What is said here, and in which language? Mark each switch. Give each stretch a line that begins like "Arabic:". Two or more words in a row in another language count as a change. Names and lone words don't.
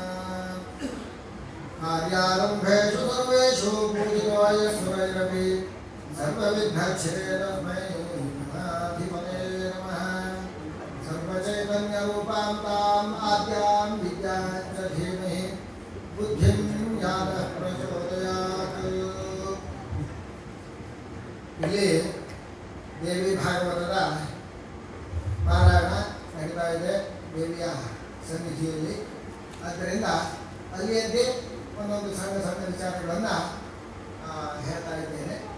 Sanskrit: कार्यारम्भेषु सर्वेषु पूजितोऽय सुरैरपि सर्वविघ्नच्छिरे तस्मै गणाधिपते नमः। सर्वचैतन्यरूपां ताम् आद्यां विद्यां च धीमहि बुद्धिं ज्ञानः प्रचोदयात्।
Kannada: ಇಲ್ಲಿ ದೇವಿ ಭಾಗವತದ ಪಾರಾಯಣ ನಡೀತಾ ಇದೆ ದೇವಿಯ ಸನ್ನಿಧಿಯಲ್ಲಿ. ಆದ್ದರಿಂದ ಅಲ್ಲಿಯದ್ದೇ ಒಂದೊಂದು ಸಣ್ಣ ಸಣ್ಣ ವಿಚಾರಗಳನ್ನು ಹೇಳ್ತಾ ಇದ್ದೇನೆ.